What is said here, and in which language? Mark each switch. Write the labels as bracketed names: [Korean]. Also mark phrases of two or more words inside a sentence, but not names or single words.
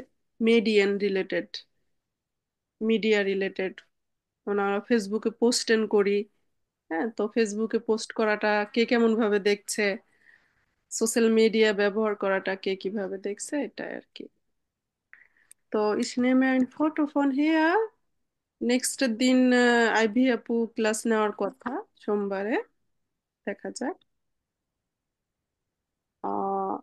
[Bangla] মেডিয়ান রিলেটেড, মিডিয়া রিলেটেড, আমরা ফেসবুকে পোস্টেন করি। হ্যাঁ, তো ফেসবুকে পোস্ট করাটা কে কেমন ভাবে দেখছে, সোশ্যাল মিডিয়া ব্যবহার করাটা কে কিভাবে দেখছে, এটা আর কি। [German] তো ich nehme ein Foto von hier। [Bangla] নেক্সট দিন আইভি আপু ক্লাস নেওয়ার কথা সোমবারে, দেখা যাক।